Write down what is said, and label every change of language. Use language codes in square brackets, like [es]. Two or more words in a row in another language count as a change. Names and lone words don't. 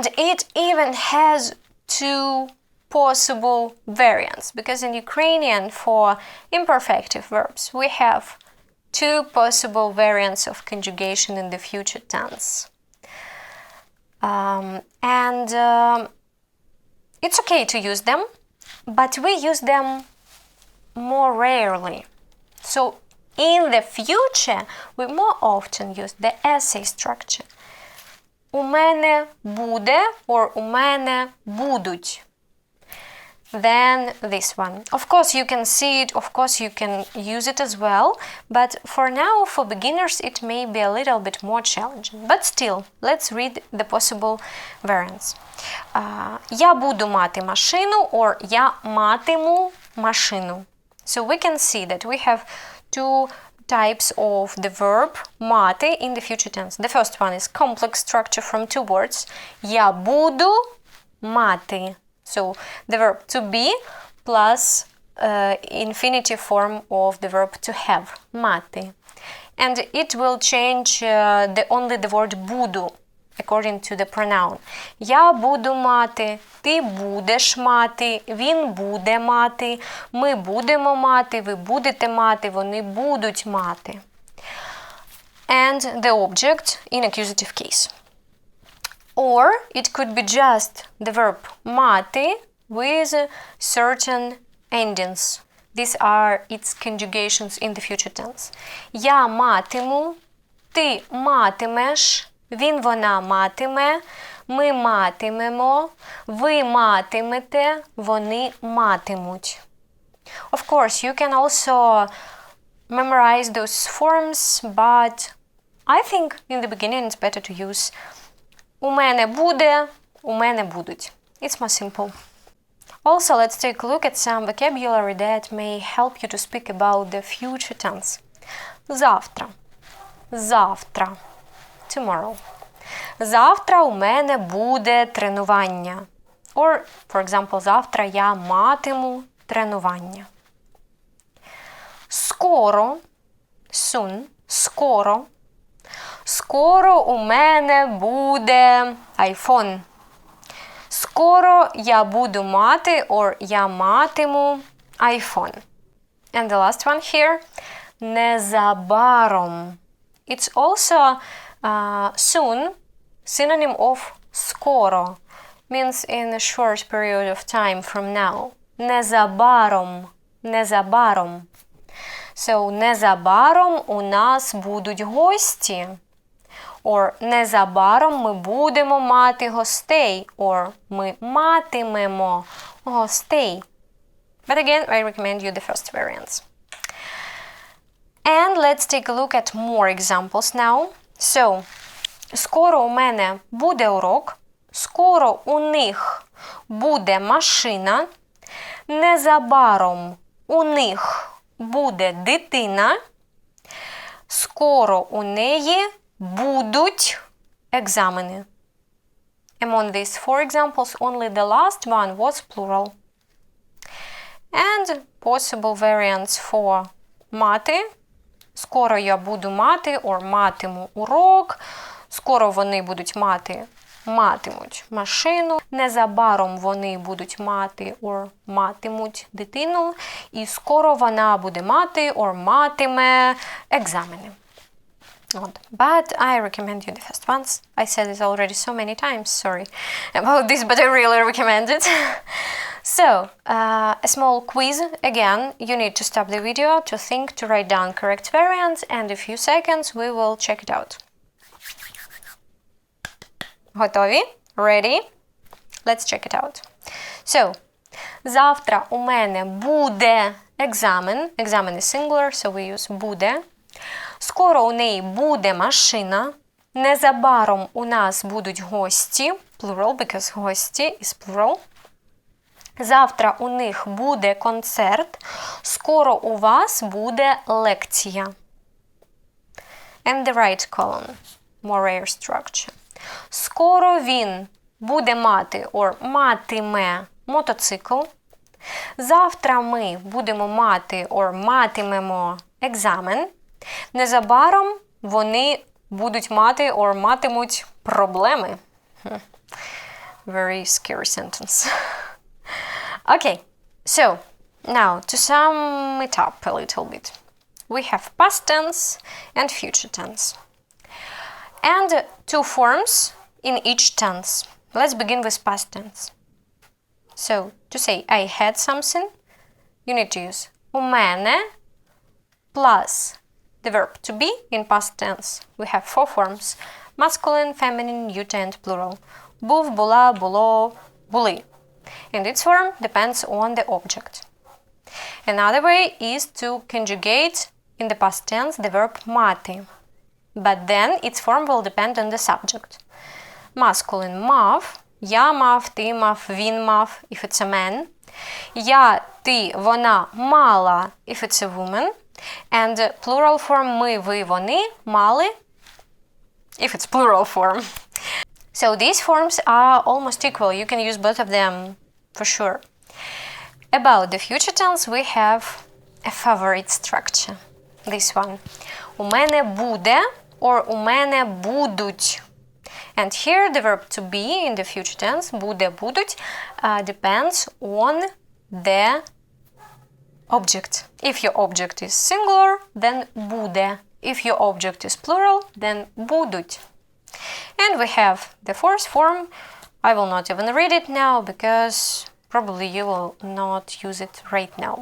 [en] And it even has two possible variants, because in Ukrainian for imperfective verbs we have 2 possible variants of conjugation in the future tense. It's okay to use them, but we use them more rarely. So in the future we more often use the essay structure. [uk] У мене буде or у мене будуть. [en] Then this one. Of course you can see it, of course you can use it as well, but for now, for beginners, it may be a little bit more challenging. But still, let's read the possible variants. [uk] Я буду мати машину or я матиму машину. [en] So we can see that we have 2 types of the verb мати in the future tense. The first one is complex structure from 2 words. [uk] Я буду мати. [en] So the verb to be plus infinitive form of the verb to have, мати. And it will change only the word буду according to the pronoun. [uk] Я буду мати, ти будеш мати, він буде мати, ми будемо мати, ви будете мати, вони будуть мати. [en] And the object in accusative case. Or it could be just the verb мати with certain endings. These are its conjugations in the future tense. [uk] Я матиму, ти матимеш, він, вона матиме, ми матимемо, ви матимете, вони матимуть. [en] Of course, you can also memorize those forms, but I think in the beginning it's better to use [uk] у мене буде, у мене будуть. [en] It's more simple. Also, let's take a look at some vocabulary that may help you to speak about the future tense. [uk] Завтра. Завтра. Tomorrow. Завтра у мене буде тренування. [en] Or, for example, [uk] завтра я матиму тренування. Скоро. Soon. Скоро. Скоро у мене буде iPhone. Скоро я буду мати or я матиму iPhone. [en] And the last one here. Незабаром. It's also soon, synonym of скоро. Means in a short period of time from now. [uk] Незабаром. Незабаром. So, незабаром у нас будуть гості. Or незабаром ми будемо мати гостей. Or ми матимемо гостей. [en] But again, I recommend you the first variants. And let's take a look at more examples now. So, [uk] скоро у мене буде урок. Скоро у них буде машина. Незабаром у них буде дитина. Скоро у неї будуть екзамени. [en] Among these 4 examples, only the last one was plural. And possible variants for мати. [uk] Скоро я буду мати or матиму урок. Скоро вони будуть матимуть машину. Незабаром вони будуть мати or матимуть дитину. І скоро вона буде мати or матиме екзамени. [en] But I recommend you the first ones. I said it already so many times, sorry about this, but I really recommend it. So, a small quiz. Again, you need to stop the video to think, to write down correct variants, and in a few seconds we will check it out. [uk] Готові? Ready? [en] Let's check it out. So, [uk] завтра у мене буде екзамен. Екзамен [en] is singular, so we use [uk] буде. Скоро у неї буде машина. Незабаром у нас будуть гості. [en] Plural, because гості is plural. [uk] Завтра у них буде концерт. Скоро у вас буде лекція. [en] And the right column. More rare structure. [uk] Скоро він буде мати or матиме мотоцикл. Завтра ми будемо мати or матимемо екзамен. Незабаром вони будуть мати or матимуть проблеми. [en] Very scary sentence. Okay, so now to sum it up a little bit. We have past tense and future tense. And two forms in each tense. Let's begin with past tense. So, to say I had something, you need to use [uk] у мене [en] plus the verb to be in past tense. We have four forms: masculine, feminine, neuter, and plural. [uk] Був, була, було, були. [en] And its form depends on the object. Another way is to conjugate in the past tense the verb мати. But then its form will depend on the subject. [uk] Masculine мав, я мав, ти мав, він мав, [en] if it's a man. [uk] Я, ти, вона мала, [en] if it's a woman. And plural form [uk] ми, ви, вони мали, [en] if it's plural form. So these forms are almost equal. You can use both of them for sure. About the future tense we have a favorite structure. This one. [uk] У мене буде or у мене будуть. [en] And here the verb to be in the future tense, [uk] буде, будуть, [en] depends on the object. If your object is singular, then буде. If your object is plural, then будуть. And we have the fourth form. I will not even read it now because probably you will not use it right now.